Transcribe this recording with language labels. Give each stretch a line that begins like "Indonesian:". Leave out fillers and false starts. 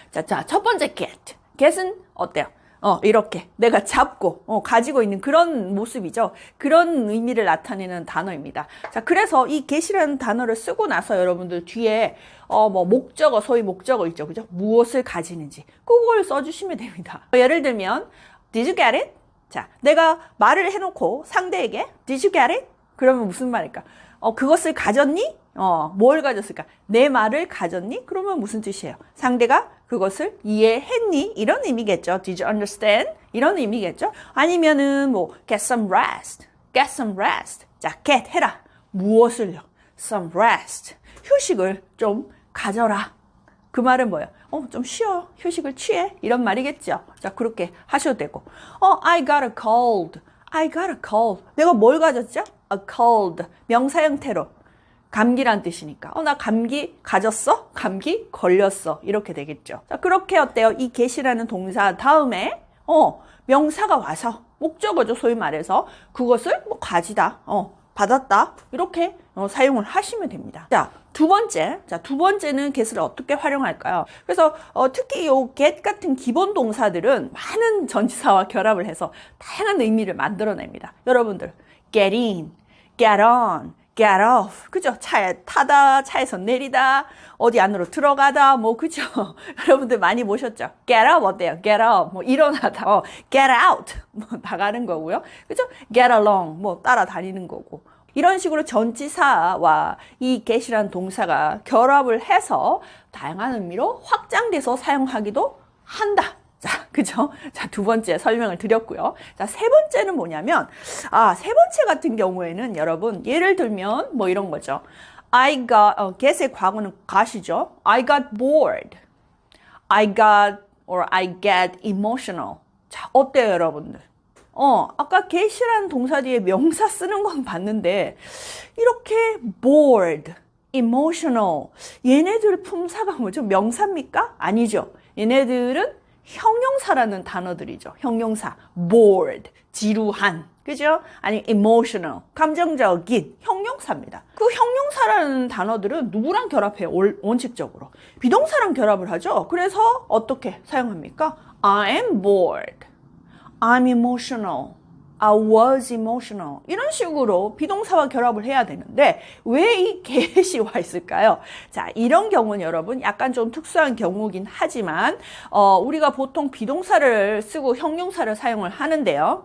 Korean: 자, 첫 번째 get. get은 어때요? 이렇게 내가 잡고 가지고 있는 그런 모습이죠. 그런 의미를 나타내는 단어입니다. 자, 그래서 이 get이라는 단어를 쓰고 나서 여러분들 뒤에 뭐 목적어, 소위 목적어 있죠. 그죠? 무엇을 가지는지 그걸 써주시면 됩니다.
English: 예를 들면 Did you get it?
Korean: 자, 내가 말을 해놓고 상대에게
English: Did you get it?
Korean: 그러면 무슨 말일까? 그것을 가졌니? 뭘 가졌을까? 내 말을 가졌니? 그러면 무슨 뜻이에요? 상대가 그것을 이해했니? 이런 의미겠죠.
English: Did you understand?
Korean: 이런 의미겠죠.
English: 아니면은 뭐 get some rest. get some rest. 자, get 해라.
Korean: 무엇을요?
English: some rest.
Korean: 휴식을 좀 가져라. 그 말은 뭐예요? 좀 쉬어. 휴식을 취해. 이런 말이겠죠. 자, 그렇게 하셔도 되고.
English: I got a cold. I got a cold.
Korean: 내가 뭘 가졌죠?
English: a cold. 명사 형태로.
Korean: 감기란 뜻이니까. 나 감기 가졌어? 감기 걸렸어. 이렇게 되겠죠. 자, 그렇게 어때요? 이 get이라는 동사 다음에, 명사가 와서, 목적어죠. 소위 말해서. 그것을 뭐 가지다, 받았다. 이렇게 사용을 하시면 됩니다. 자, 두 번째는 get을 어떻게 활용할까요? 그래서, 특히 요 get 같은 기본 동사들은 많은 전치사와 결합을 해서 다양한 의미를 만들어냅니다.
English: 여러분들, get in, get on, get off.
Korean: 그죠? 차에 타다, 차에서 내리다, 어디 안으로 들어가다, 뭐, 그죠? 여러분들 많이 보셨죠? get up 어때요? get up. 뭐, 일어나다. get out. 뭐, 나가는 거고요. 그죠? get along. 뭐, 따라다니는 거고. 이런 식으로 전치사와 이 get이라는 동사가 결합을 해서 다양한 의미로 확장돼서 사용하기도 한다. 자, 그죠? 자, 두 번째 설명을 드렸고요. 자, 세 번째는 뭐냐면, 세 번째 같은 경우에는 여러분, 예를 들면 뭐 이런 거죠. I got, get의 과거는 got이죠.
English: I got bored. I get emotional.
Korean: 자, 어때요, 여러분들? 아까 get이라는 동사 뒤에 명사 쓰는 건 봤는데, 이렇게 bored, emotional. 얘네들 품사가 뭐죠? 명사입니까? 아니죠. 얘네들은 형용사라는 단어들이죠. 형용사. bored. 지루한. 그죠? 아니, emotional. 감정적인. 형용사입니다. 그 형용사라는 단어들은 누구랑 결합해요? 원칙적으로. 비동사랑 결합을 하죠. 그래서 어떻게 사용합니까?
English: I am bored. I'm emotional. I was emotional.
Korean: 이런 식으로 비동사와 결합을 해야 되는데 왜 이 get이 와 있을까요? 자, 이런 경우는 여러분 약간 좀 특수한 경우긴 하지만 우리가 보통 비동사를 쓰고 형용사를 사용을 하는데요.